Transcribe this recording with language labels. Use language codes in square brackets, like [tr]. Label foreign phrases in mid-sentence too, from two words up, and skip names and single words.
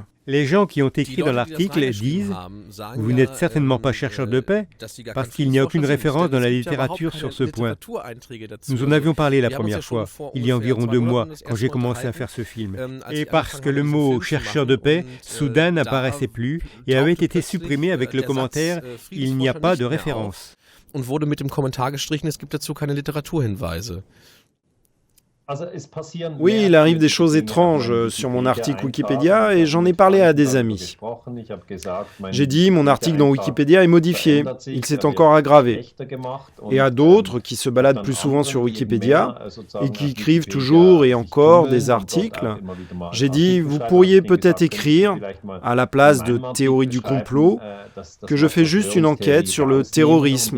[fr] Les gens qui ont écrit dans l'article disent « Vous n'êtes certainement pas chercheur de paix parce qu'il n'y a aucune référence dans la littérature sur ce point. » Nous en avions parlé la première fois, il y a environ 2 mois, quand j'ai commencé à faire ce film. Et parce que le mot « chercheur de paix » soudain n'apparaissait plus et avait été supprimé avec le commentaire « Il n'y a pas de référence ». [de] Und wurde mit dem Kommentar gestrichen, es gibt dazu keine Literaturhinweise. [fr] Oui, il arrive des choses étranges sur mon article Wikipédia et j'en ai parlé à des amis. J'ai dit, mon article dans Wikipédia est modifié, il s'est encore aggravé. Et à d'autres qui se baladent plus souvent sur Wikipédia et qui écrivent toujours et encore des articles, j'ai dit, vous pourriez peut-être écrire, à la place de théorie du complot, que je fais juste une enquête sur le terrorisme.